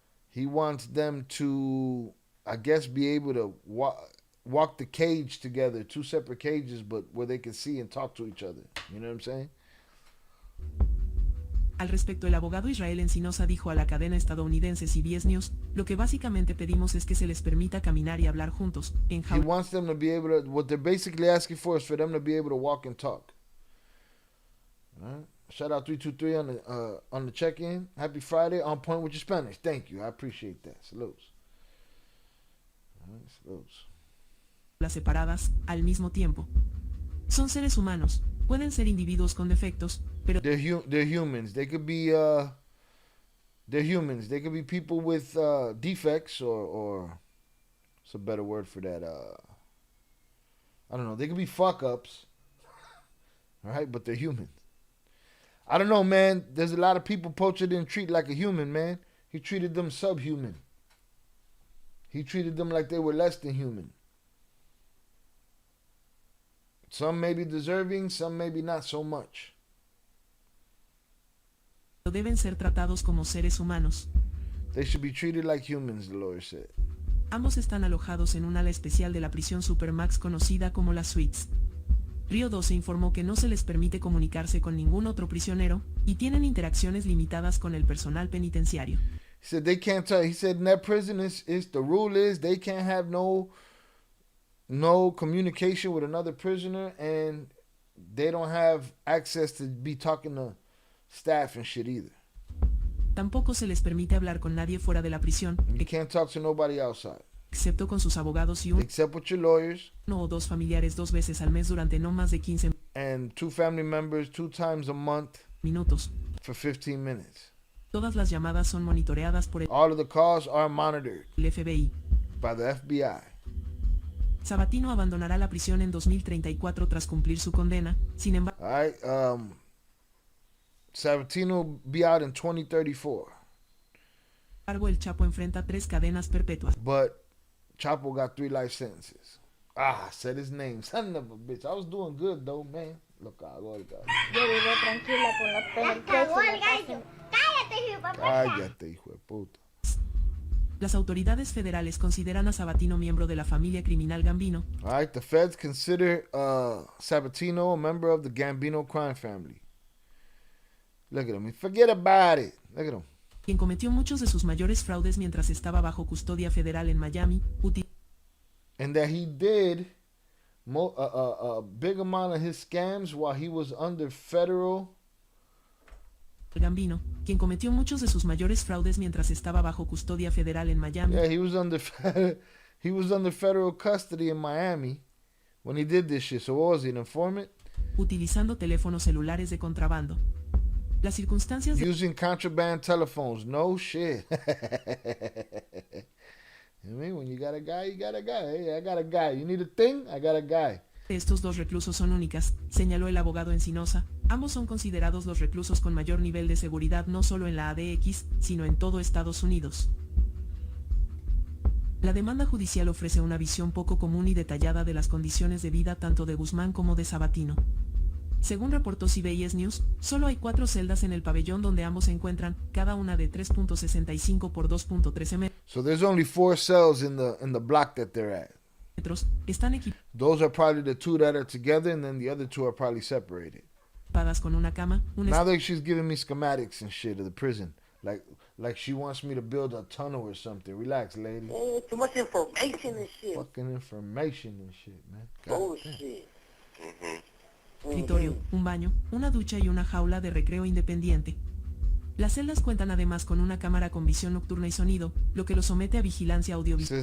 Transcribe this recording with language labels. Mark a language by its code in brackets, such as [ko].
[en] He wants them to, I guess, be able to walk the cage together, two separate cages, but where they can see and talk to each other. You know what I'm saying? [es] Al respecto, el abogado Israel Encinosa dijo a la cadena estadounidense CBS News, lo que básicamente pedimos es que se les permita caminar y hablar juntos, en [en] He [es] jaula. [en] wants them to be able to, what they're basically asking for is for them to be able to walk and talk. All right? Shout out 323 on the check-in. Happy Friday, on point with your Spanish. Thank you, I appreciate that. Salutes. All right, salutes. [es] Separadas, al mismo tiempo. Son seres humanos, pueden ser individuos con defectos, pero [en] They're humans. They could be they're humans. They could be people with defects or what's a better word for that? I don't know. They could be fuck ups, All right, but they're humans. I don't know, man. There's a lot of people Poacher didn't treat like a human, man. He treated them subhuman. He treated them like they were less than human. Some may be deserving, some maybe not so much. [es] Deben ser tratados como seres humanos. [en] They should be treated like humans, the lawyer said. [es] Ambos están alojados en un ala especial de la prisión Supermax conocida como las Suites. Río 12 informó que no se les permite comunicarse con ningún otro prisionero y tienen interacciones limitadas con el personal penitenciario. [en] He said they can't tell. He said in that prison is the rule is they can't have no communication with another prisoner, and they don't have access to be talking to staff and shit either. [es] Tampoco se les permite hablar con nadie fuera de la prisión, [en] You can't talk to nobody outside. [es] excepto con sus abogados y [en] Except with your lawyers [es] uno o dos familiares 2 veces al mes durante no más de 15 [en] and 2 family members 2 times a month [es] minutos. [en] for 15 minutes. [es] Todas las llamadas son monitoreadas por [en] All of the calls are monitored [es] el FBI. [en] by the FBI. [es] Sabatino abandonará la prisión en 2034 tras cumplir su condena. Sin embargo, [en] All right, Sabatino will be out in 2034, [es] el Chapo enfrenta 3 cadenas perpetuas. [en] but Chapo got 3 life sentences. I said his name. Son of a bitch. I was doing good though, man. Look, I go. [es] Yo vivo tranquila con la pena. El próximo caso. ¡Cállate, hijo de papá! Cállate, hijo de puta. Las autoridades federales consideran a Sabatino miembro de la familia criminal Gambino, [en] All right, the feds consider Sabatino a member of the Gambino crime family. Look at him. Forget about it. Look at him. [es] quien cometió muchos de sus mayores fraudes mientras estaba bajo custodia federal en Miami, [en] And that he did a big amount of his scams while he was under federal. [es] Gambino, quien cometió muchos de sus mayores fraudes mientras estaba bajo custodia federal en Miami, [en] Yeah, he was under federal custody in Miami when he did this shit. So what was he, an informant? [es] utilizando teléfonos celulares de contrabando. Las circunstancias de [en] Using contraband telephones. No shit. I mean, when you got a guy, you got a guy. Hey, I got a guy. You need a thing? I got a guy. [es] estos 2 reclusos son únicas, señaló el abogado Encinosa. Ambos son considerados los reclusos con mayor nivel de seguridad no solo en la ADX, sino en todo Estados Unidos. La demanda judicial ofrece una visión poco común y detallada de las condiciones de vida tanto de Guzmán como de Sabatino. Según reportó CBS News, solo hay 4 celdas en el pabellón donde ambos se encuentran, cada una de 3.65 por 2.13 [en] So there's only 4 cells in the block that they're at. [es] metros. Están [en] Those are probably the 2 that are together, and then the other 2 are probably separated. [es] equipadas con una cama, un [en] Now that she's giving me schematics and shit of the prison, like she wants me to build a tunnel or something. Relax, lady. Too much information and shit. Fucking information and shit, man. God damn. Bullshit. [es] escritorio, un baño, una ducha y una jaula de recreo independiente. Las celdas cuentan además con una cámara con visión nocturna y sonido, lo que lo somete a vigilancia audiovisual.